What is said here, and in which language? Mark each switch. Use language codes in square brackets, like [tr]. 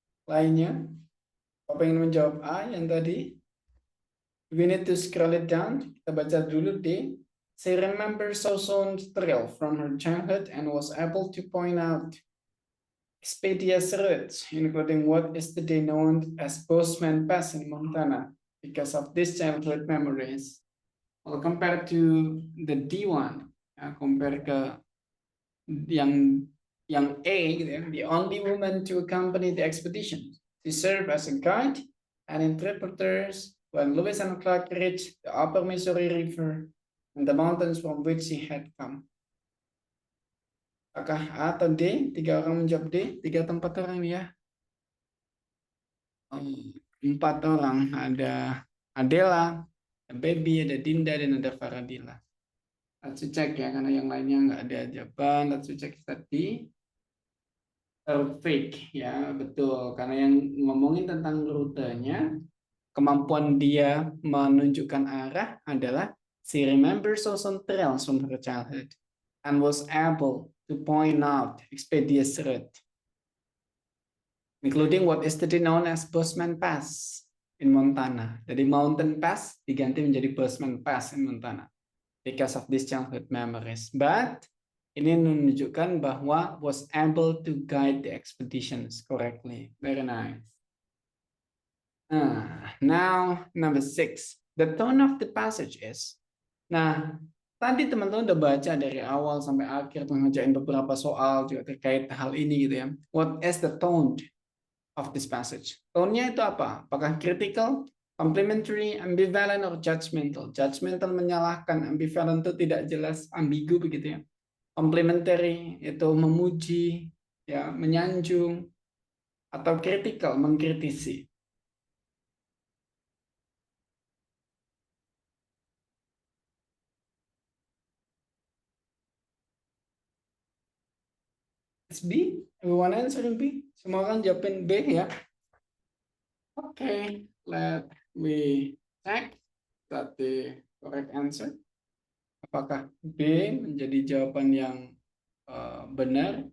[id] Lainnya, apa pengen menjawab A yang tadi? [en] We need to scroll it down. [id] Kita baca dulu D. [en] She remembers Soson's thrill from her childhood and was able to point out Expedia's routes, including what is today known as Postman Pass in Montana, because of these childhood memories. Well, compared to the D1, ya, compare [id] ke yang A, gitu ya, [en] the only woman to accompany the expedition. She served as a guide and interpreter when Lewis and Clark reached the upper Missouri River and the mountains from which she had come. [id] Apakah A atau D? 3 orang menjawab D. 3 tempat orang ya. 4 orang. Ada Adela, ada Baby, ada Dinda, dan ada Faradila. [en] Let's check [id] ya, karena yang lainnya nggak ada jawaban. [en] Let's check [id] tadi. [en] Perfect [id] ya, betul. Karena yang ngomongin tentang rutenya, kemampuan dia menunjukkan arah adalah [en] she remembers some trails from her childhood and was able to point out expedious route, including what is today known as Bozeman Pass in Montana. [id] Jadi [en] Mountain Pass [id] diganti menjadi [en] Bozeman Pass in Montana because of these childhood memories. But [id] ini menunjukkan bahwa [en] was able to guide the expeditions correctly. Very nice. Now number 6. The tone of the passage is. [id] Nah, tadi teman-teman udah baca dari awal sampai akhir mengerjain beberapa soal juga terkait hal ini gitu ya. [en] What is the tone of this passage? [id] Tone-nya itu apa? Apakah [en] critical, complimentary, ambivalent, or judgmental? [id] Judgmental menyalahkan, ambivalent itu tidak jelas, ambigu begitu ya. Complimentary itu memuji, ya, menyanjung, atau critical mengkritisi. [en] It's B. Everyone answering B. [id] Semua orang jawabin B ya. [en] Okay, let me check that the correct answer. [id] Apakah B menjadi jawaban yang benar?